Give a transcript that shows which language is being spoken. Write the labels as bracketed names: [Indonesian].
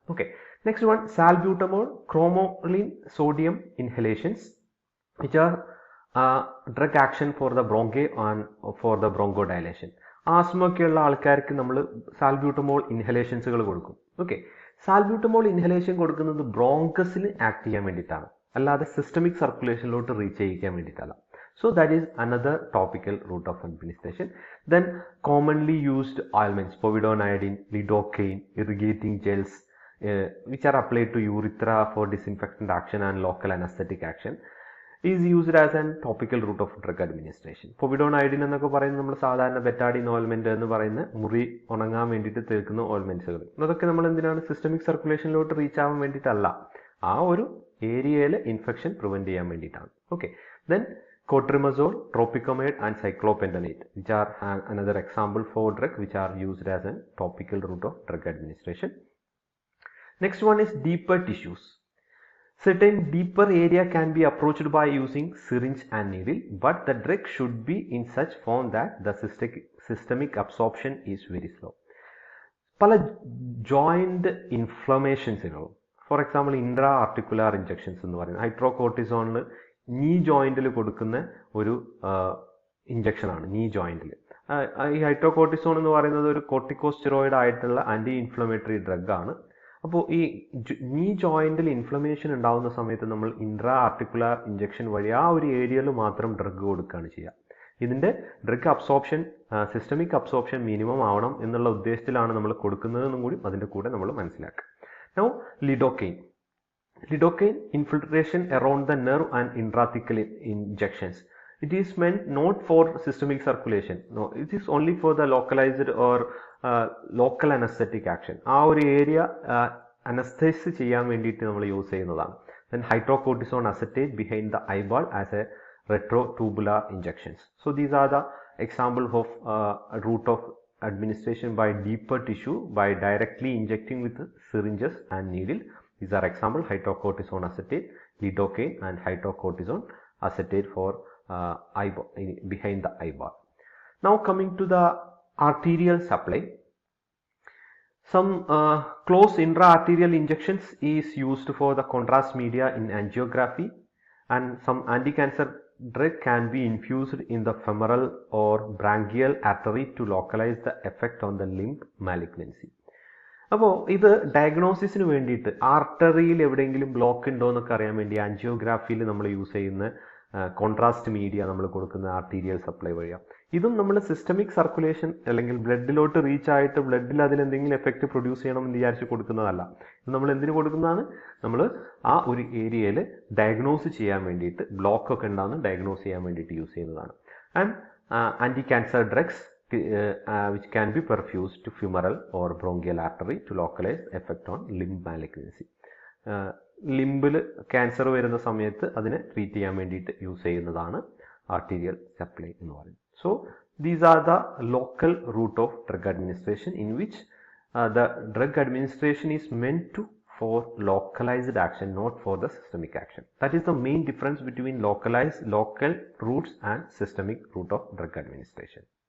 [English] Okay, next one: salbutamol, cromolyn sodium inhalations which are drug action for the bronchi and for the bronchodilation. [Malayalam] Asthma ഒക്കെയുള്ള ആൾക്കാർക്ക് നമ്മൾ salbutamol ഇൻഹലേഷൻസുകൾ കൊടുക്കും. Okay, salbutamol inhalation കൊടുക്കുന്നത് ബ്രോങ്കസിൽ act ചെയ്യാൻ വേണ്ടിയിട്ടാണ്, അല്ലാതെ സിസ്റ്റമിക് സർക്കുലേഷനിലോട്ട് റീച്ച് ചെയ്യിക്കാൻ വേണ്ടിയിട്ടല്ല. [English] So that is another topical route of administration. Then commonly used ointments: povidone iodine, lidocaine, irrigating gels, which are applied to urethra for disinfectant action and local anesthetic action, is used as an topical route of drug administration. [Malayalam] Povidone iodine എന്നൊക്കെ പറയുന്നത് നമ്മൾ സാധാരണ ബെറ്റാഡിൻ ഓയിൽമെന്റ് എന്ന് പറയുന്ന മുറി ഉണങ്ങാൻ വേണ്ടിയിട്ട് തേക്കുന്ന ഓയിൽമെന്റ്സുകൾ. അതൊക്കെ നമ്മൾ എന്തിനാണ്? സിസ്റ്റമിക് സർക്കുലേഷനിലോട്ട് റീച്ച് ആവാൻ വേണ്ടിയിട്ടല്ല, ആ ഒരു ഏരിയയിൽ ഇൻഫെക്ഷൻ പ്രിവെന്റ് ചെയ്യാൻ വേണ്ടിയിട്ടാണ്. [English] Okay, then cotrimazole, tropicamide and cyclopentanate, which are another example for drug which are used as a topical route of drug administration. Next one is deeper tissues. Certain deeper area can be approached by using syringe and needle, but the drug should be in such form that the systemic absorption is very slow. [Malayalam] പല joint ഇൻഫ്ലമേഷൻസുകളും, for example intra articular injections എന്ന് പറയുന്നത് ഹൈഡ്രോകോർട്ടിസോണിൽ നീ ജോയിന്റിൽ കൊടുക്കുന്ന ഒരു ഇഞ്ചക്ഷനാണ്. നീ ജോയിന്റിൽ ഈ hydrocortisone എന്ന് പറയുന്നത് ഒരു കോർട്ടിക്കോസ്റ്റെറോയിഡ് ആയിട്ടുള്ള ആന്റി ഇൻഫ്ലമേറ്ററി ഡ്രഗ് ആണ്. അപ്പോൾ ഈ നീ ജോയിന്റിൽ ഇൻഫ്ലമേഷൻ ഉണ്ടാകുന്ന സമയത്ത് നമ്മൾ ഇൻട്രാ ആർട്ടിക്കുലാർ ഇഞ്ചക്ഷൻ വഴി ആ ഒരു ഏരിയയിൽ മാത്രം ഡ്രഗ് കൊടുക്കുകയാണ് ചെയ്യുക. ഇതിന്റെ drug absorption, systemic absorption minimum ആവണം എന്നുള്ള ഉദ്ദേശത്തിലാണ് നമ്മൾ കൊടുക്കുന്നതെന്നും കൂടി അതിന്റെ കൂടെ നമ്മൾ മനസ്സിലാക്കുക. [English] Now lidocaine. Lidocaine infiltration around the nerve and intrathecal injections. It is meant not for systemic circulation. No, it is only for the localized or local anesthetic action. [Malayalam] ആ ഒരു ഏരിയ അനസ്തേസ് ചെയ്യാൻ വേണ്ടിയിട്ട് നമ്മൾ യൂസ് ചെയ്യുന്നതാണ്. [English] Then hydrocortisone acetate behind the eyeball as a retrotubular injections. So these are the example of route of administration by deeper tissue by directly injecting with syringes and needle. These are example: hydrocortisone acetate, lidocaine and hydrocortisone acetate for eyeball, behind the eyeball. Now coming to the arterial supply, some close intra-arterial injections is used for the contrast media in angiography, and some anti-cancer drug can be infused in the femoral or branchial artery to localize the effect on the limb malignancy. [Malayalam] അപ്പോൾ ഇത് ഡയഗ്നോസിസിന് വേണ്ടിയിട്ട് ആർട്ടറിയിൽ എവിടെയെങ്കിലും block ഉണ്ടോ എന്നൊക്കെ അറിയാൻ വേണ്ടി ആൻജിയോഗ്രാഫിയിൽ നമ്മൾ use ചെയ്യുന്ന കോൺട്രാസ്റ്റ് മീഡിയ നമ്മൾ കൊടുക്കുന്ന ആർട്ടീരിയൽ സപ്ലൈ വഴിയാണ്. ഇതും നമ്മൾ സിസ്റ്റമിക് സർക്കുലേഷൻ അല്ലെങ്കിൽ ബ്ലഡിലോട്ട് റീച്ച് ആയിട്ട് ബ്ലഡിൽ അതിലെന്തെങ്കിലും എഫക്റ്റ് പ്രൊഡ്യൂസ് ചെയ്യണം എന്ന് വിചാരിച്ച് കൊടുക്കുന്നതല്ല. ഇത് നമ്മൾ എന്തിനു കൊടുക്കുന്നതാണ്? നമ്മൾ ആ ഒരു ഏരിയയിൽ ഡയഗ്നോസ് ചെയ്യാൻ വേണ്ടിയിട്ട്, ബ്ലോക്ക് ഒക്കെ ഉണ്ടാകുന്ന ഡയഗ്നോസ് ചെയ്യാൻ വേണ്ടിയിട്ട് യൂസ് ചെയ്യുന്നതാണ്. [English] And anti cancer drugs which can be perfused to femoral or bronchial artery to localize effect on limb malignancy. [Malayalam] ലിംബിൽ cancer വരുന്ന സമയത്ത് അതിനെ ട്രീറ്റ് ചെയ്യാൻ വേണ്ടിയിട്ട് യൂസ് ചെയ്യുന്നതാണ് ആർട്ടീരിയൽ സപ്ലൈ എന്ന് പറയുന്നത്. [English] So these are the local route of drug administration in which the drug administration is meant to for localized action, not for the systemic action. That is the main difference between local routes and systemic route of drug administration.